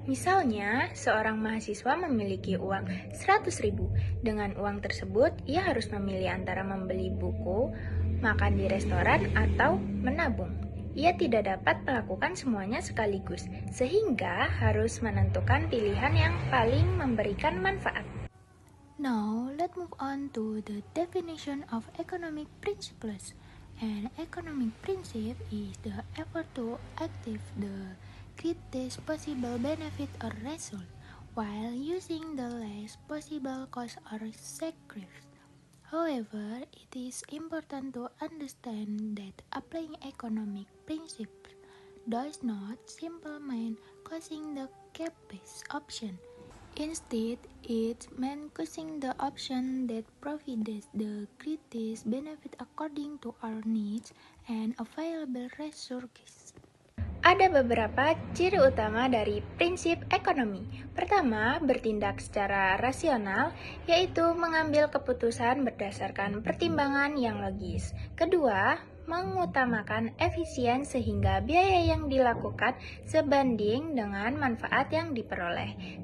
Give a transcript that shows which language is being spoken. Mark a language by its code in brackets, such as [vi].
[id] Misalnya, seorang mahasiswa memiliki uang 100.000. Dengan uang tersebut, ia harus memilih antara membeli buku, makan di restoran, atau menabung. Ia tidak dapat melakukan semuanya sekaligus, sehingga harus menentukan pilihan yang paling memberikan manfaat. [en] Now, let's move on to the definition of economic principles. An economic principle is the effort to achieve the greatest possible benefit or result. while using the least possible cost or sacrifice. However, it is important to understand that applying economic principles does not simply mean choosing the cheapest option. Instead, it means choosing the option that provides the greatest benefit according to our needs and available resources. [id] Ada beberapa ciri utama dari prinsip ekonomi. Pertama, bertindak secara rasional, yaitu mengambil keputusan berdasarkan pertimbangan yang logis. Kedua, mengutamakan efisien sehingga biaya yang dilakukan sebanding dengan manfaat yang diperoleh.